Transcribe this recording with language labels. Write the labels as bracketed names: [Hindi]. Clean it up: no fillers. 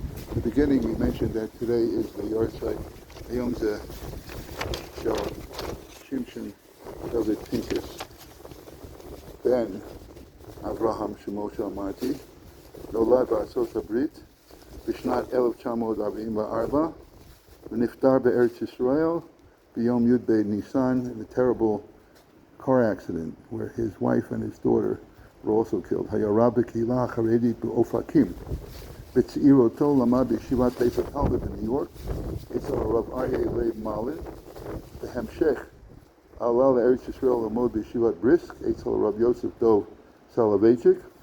[English] At the beginning we mentioned that today is the yahrzeit. [Hebrew] היום זה של שמשון דוד פינקס בן אברהם שמו שאמרתי. נולד בארצות הברית בשנת 1944 ונפטר בארץ ישראל ביום י' בניסן [English] in a terrible car accident where his wife and his daughter were also killed. [Hebrew] היה רב בקהילה החרדית באופקים. בצעירותו למד בישיבת בית הפלדה בניו יורק אצל הרב אריה לייב מלין. בהמשך עלה לארץ ישראל ללמוד בישיבת בריסק אצל הרב יוסף דוב סולובייצ'יק.